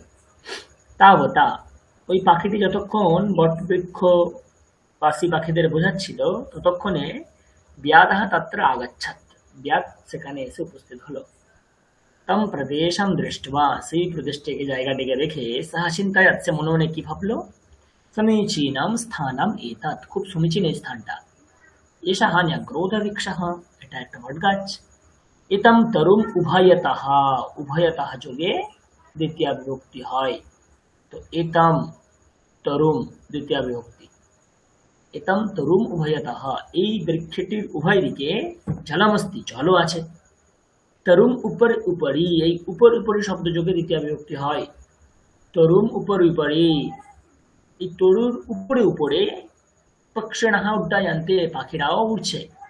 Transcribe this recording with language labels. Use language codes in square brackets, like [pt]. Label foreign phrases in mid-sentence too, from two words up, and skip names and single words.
[bn] তাবতা, ওই পাখিটি যতক্ষণ বটবৃক্ষ বাসী পাখিদের বোঝাচ্ছিল ততক্ষণে [sa] ব্যাধः তত্র আগচ্ছৎ, [bn] ব্যাধ সেখানে এসে উপস্থিত হলো। [sa] তম প্রদেশম দৃष्ट्वा, [bn] সেই প্রদেশটিকে জায়গাটিকে দেখে [sa] সহ চিন্তায়াৎ, [bn] সে মনে মনে কি ভাবলো, [sa] সমীচীনম স্থানম এতৎ, [bn] খুব সমীচীন এই স্থানটা। [sa] এষः ন্যগ্রোধবৃক্ষः, [bn] এটা একটা বটগাছ। [sa] এতম তরুম উভয়তঃ, [bn] উভয়তঃ যোগে দ্বিতীয় বিভক্তি হয়। তো [sa] এতম তরুম [bn] দ্বিতীয় বিভক্তি, [sa] এতম তরুম উভয়তঃ, [bn] এই বৃক্ষটির উভয় দিকে জলমস্তি, জলও আছে। [sa] তরুম উপর উপরি, [bn] এই উপর উপরি শব্দ যোগে দ্বিতীয় বিভক্তি হয়। [sa] তরুম উপর উপরি, [bn] এই তরুর উপরে উপরে [sa] পক্ষিণঃ উড্ডয়ন্তে, [bn] পাখিরাও উড়ছে।